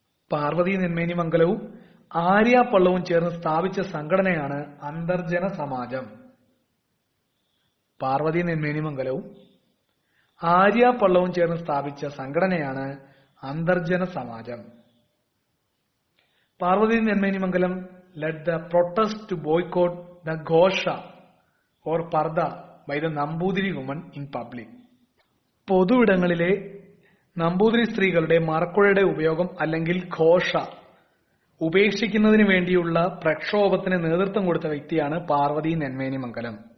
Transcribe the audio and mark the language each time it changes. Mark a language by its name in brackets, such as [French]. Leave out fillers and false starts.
[Malayalam] പാർവതി നെന്മേനി മംഗലവും ആര്യ പള്ളവും ചേർന്ന് സ്ഥാപിച്ച സംഘടനയാണ് അന്തർജന സമാജം. പാർവതി നെന്മേനി മംഗലവും ആര്യ പള്ളവും ചേർന്ന് സ്ഥാപിച്ച സംഘടനയാണ് അന്തർജന സമാജം. [English] Parvathi Nenmenimangalam led the protest to boycott the ghosha or purdah by the Namboothiri women in public. [Malayalam] പൊതുവിടങ്ങളിലെ Namboothiri സ്ത്രീകളുടെ മറക്കുഴയുടെ ഉപയോഗം അല്ലെങ്കിൽ ഘോഷ ഉപേക്ഷിക്കുന്നതിന് വേണ്ടിയുള്ള പ്രക്ഷോഭത്തിന് നേതൃത്വം കൊടുത്ത വ്യക്തിയാണ് പാർവതി നെന്മേനി മംഗലം.